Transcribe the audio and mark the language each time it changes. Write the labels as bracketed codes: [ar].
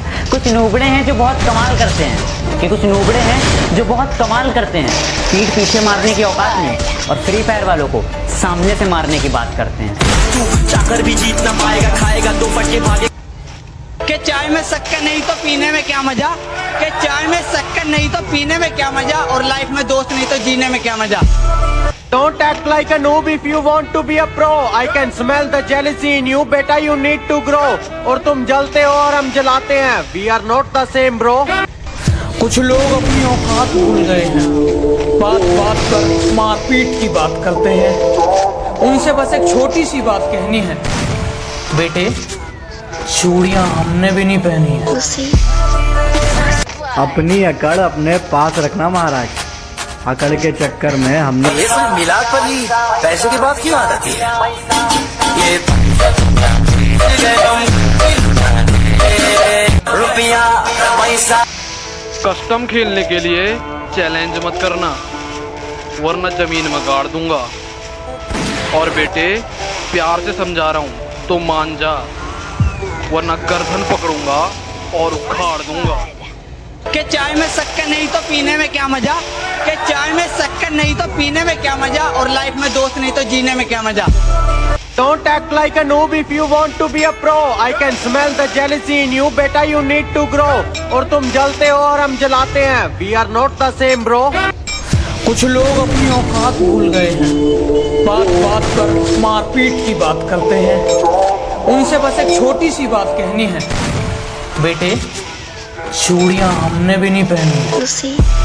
[hi] कुछ नूबड़े हैं जो बहुत कमाल करते हैं, कि कुछ नूबड़े हैं जो बहुत कमाल करते हैं, पीठ पीछे मारने की औकात में, और फ्री फायर वालों को सामने से मारने की बात करते हैं। तू चाकर भी जीत ना पाएगा, खाएगा तो फटके भागे। कि चाय में शक्कर नहीं तो पीने में क्या मजा, कि चाय में शक्कर नहीं तो पीने में क्या मजा, और लाइफ में दोस्त नहीं तो जीने में क्या मजा। [en] Don't act like a noob if you want to be a pro. I can smell the jealousy in you, बेटा you need to grow. [hi] और तुम जलते हो और हम जलाते हैं। [en] We are not the same bro. [hi] कुछ लोग अपनी औकात भूल गए हैं, बात बात पर मारपीट की बात करते हैं। उनसे बस एक छोटी सी बात कहनी है, बेटे चूड़ियां हमने भी नहीं पहनी है। अपनी अकड़ अपने पास रखना महाराज। अकड़ के चक्कर में हमने ये सब मिलाद पर ही पैसे की बात क्यों आती है? ये रुपया पैसा। कस्टम खेलने के लिए चैलेंज मत करना, वरना जमीन में गाड़ दूंगा। और बेटे प्यार से समझा रहा हूँ तो मान जा, वरना गर्दन पकड़ूंगा और उखाड़ दूंगा। कि चाय में शक्कर नहीं तो पीने में क्या मजा, कि चाय में शक्कर नहीं तो पीने में क्या मजा, और लाइफ में दोस्त नहीं तो जीने में क्या मजा। [en] Don't act like a noob if you want to be a pro. I can smell the jealousy in you. बेटा you need to grow. [hi] और तुम जलते हो और हम जलाते हैं. [en] We are not the same bro. [hi] कुछ लोग अपनी औकात भूल गए हैं, बात बात पर मारपीट की बात करते हैं। उनसे बस एक छोटी सी बात कहनी है, बेटे चूड़ियां हमने भी नहीं पहनी।